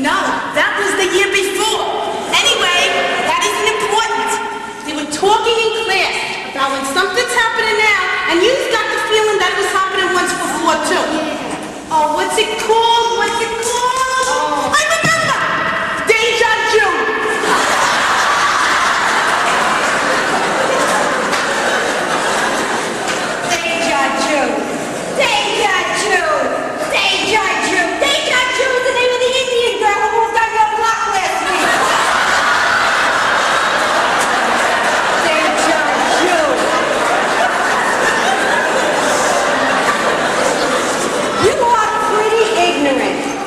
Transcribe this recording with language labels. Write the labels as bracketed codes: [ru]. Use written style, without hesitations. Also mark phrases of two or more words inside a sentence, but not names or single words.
[en] No, that was the year before. Anyway, that isn't important. They were talking in class about when something's happening now, and you've got the feeling that it was happening once before too. Oh, what's it called? What's it called? I remember! Deja vu. Deja vu. Deja vu. Deja vu. Deja vu is the name of the Indian girl who moved on your block last week. Deja vu. You are pretty ignorant.